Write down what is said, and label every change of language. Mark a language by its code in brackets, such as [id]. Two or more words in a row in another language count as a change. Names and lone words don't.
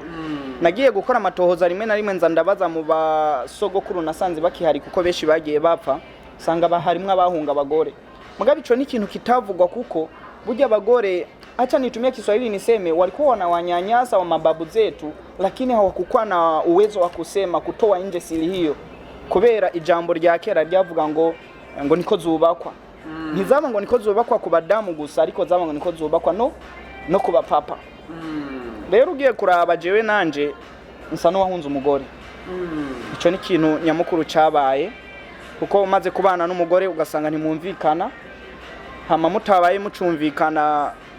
[rn] nagiye gukora amatohoza rimwe na rimwe nza ndabaza mu basogokuru nasanze bakihari kuko beshi bagiye bapfa sanga baharimwe abahunga abagore mugabe ico ni ikintu kitavugwa kuko burya abagore [sw] acha nitumia Kiswahili niseme walikuwa wanawanyanyasa wa mababu zetu lakini hawakukuwa na uwezo wa kusema kutoa nje siri hiyo [rn] kubera ijambo rya kera ryavuga ngo niko zubakwa ntizaba ngo niko zubakwa ku badamu gusa ariko zaba ngo niko zubakwa no kuba papa rero ugiye kuraba jewe nanje nsa no wahunze umugore ico ni ikintu nyamukuru cabaye kuko umaze kubana n'umugore ugasanga ntimumvikana hama mutabaye mucumvikana